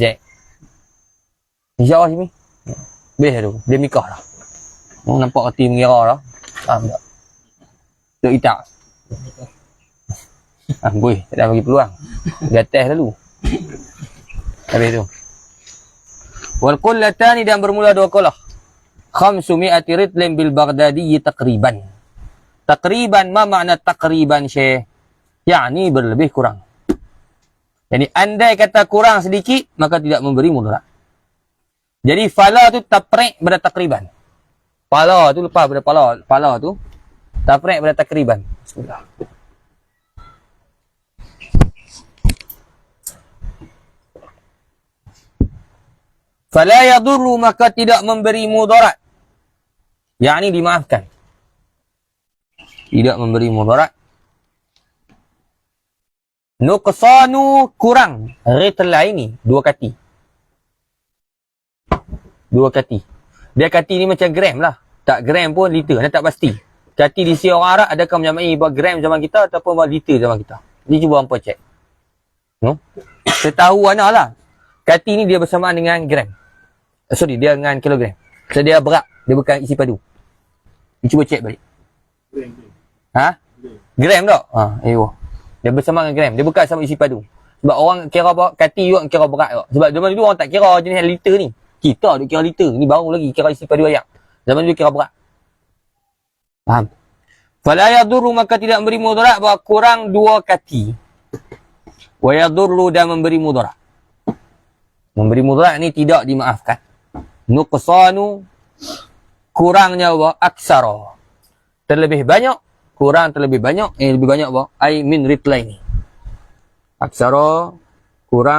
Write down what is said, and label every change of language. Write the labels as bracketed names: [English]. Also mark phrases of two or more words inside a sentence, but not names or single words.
[Malay] InsyaAllah sini. Boleh tu. Dia nikah lah. Nampak reti mengira lah. Faham tak? Tuk itak. Boleh. Tak ada bagi peluang. Dia test dulu. Habis tu. [Arabic] والقلتان [Malay] dan bermula 2 qullah. [Arabic] 500 رطل بالبغدادي تقريبا. تقريبا، ما معنى تقريبا شيخ? [Malay] Yani berlebih kurang. Jadi andai kata kurang sedikit, maka tidak memberi mudarat. Jadi fala tu taprek pada takriban. Pala tu lepas pada pala tu taprek pada takriban. Bismillah. [Arabic] فلا يضر, [Malay] maka tidak memberi mudarat. Yakni dimaafkan. Tidak memberi mudarat. Nuqsanu, kurang. Ritlaini, 2 kati. 2 kati. Dia kati ni macam gram lah. Tak gram pun liter. Dia tak pasti. Kati di sisi orang Arab adakah menyamai buat gram zaman kita ataupun buat liter zaman kita. Ni cuba hampa cek. No? Setahu mana lah. Kati ni dia bersamaan dengan gram. Sorry, dia dengan kilogram. So dia berat. Dia bukan isi padu. Ni cuba cek balik. Gram tak? Dia bersama dengan gram. Dia bukan sama isi padu. Sebab orang kira apa? Kati juga kira berat tak? Sebab zaman dulu orang tak kira jenis liter ni. Kita duk kira liter. Ni baru lagi kira isi padu ayam. Zaman dulu kira berat. Faham? [Arabic] فلا يضر, [Malay] maka tidak memberi mudarat bahawa kurang 2 kati. [Arabic] ويضر, [Malay] dan memberi mudarat. Memberi mudarat ni tidak dimaafkan. Nuqsanu, kurangnya apa? Aksara. Terlebih banyak. Kurang terlebih banyak. Lebih banyak apa? [Arabic] أي من رطلين. [Malay] Aksara, kurang.